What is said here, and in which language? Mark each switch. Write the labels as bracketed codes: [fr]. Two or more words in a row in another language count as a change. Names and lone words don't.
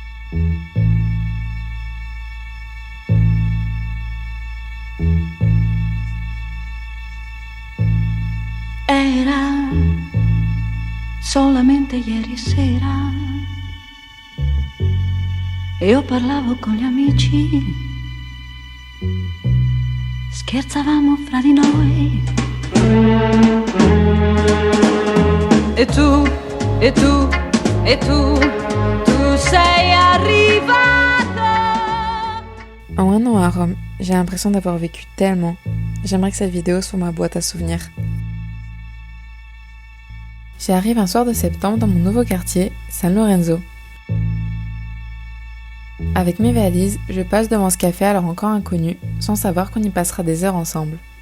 [it] Era solamente ieri sera e io parlavo con gli amici, scherzavamo fra di noi. E tu, e tu, e tu sei arrivato. [fr] En un an à Rome, j'ai l'impression d'avoir vécu tellement. J'aimerais que cette vidéo soit ma boîte à souvenirs. J'arrive un soir de septembre dans mon nouveau quartier, San Lorenzo. Avec mes valises, je passe devant ce café alors encore inconnu, sans savoir qu'on y passera des heures ensemble.